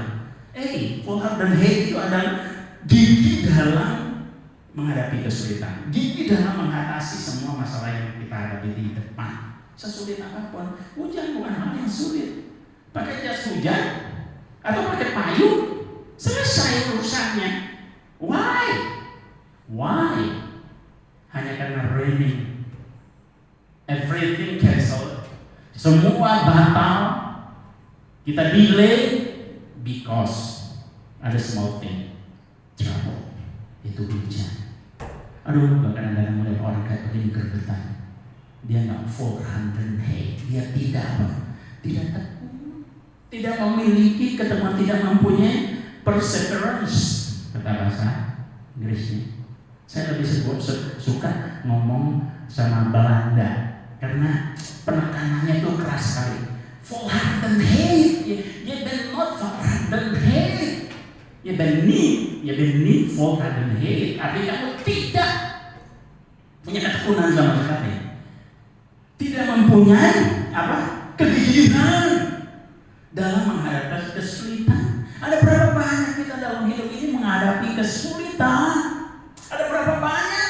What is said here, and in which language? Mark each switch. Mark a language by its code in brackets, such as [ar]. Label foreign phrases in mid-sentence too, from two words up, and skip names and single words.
[id] Volhardheid itu adalah gigih dalam menghadapi kesulitan, gigih dalam mengatasi semua masalah yang kita hadapi di depan. Sesulit apapun, hujan bukan hal yang sulit. Pakai jas hujan atau pakai payung, selesai urusannya. [en] Why? [id] Hanya karena [en] raining, everything cancel, [id] semua batal, [en] kita delay because ada small thing, trouble, [id] itu hujan. Kadang-kadang mulai orang kayak begini gergetan. Dia nggak volhardheid, dia tidak tekun, tidak memiliki ketekunan, tidak mempunyai perseverance kata bahasa Inggrisnya. Saya lebih suka ngomong sama Belanda karena penekanannya itu keras sekali. [nl] Volhardheid, je bent not volhardheid, je bent niet volhardheid. [id] Artinya kamu tidak punya ketekunan sama sekali, tidak mempunyai kegigihan dalam menghadapi kesulitan. Ada berapa banyak kita dalam hidup ini menghadapi kesulitan? Ada berapa banyak?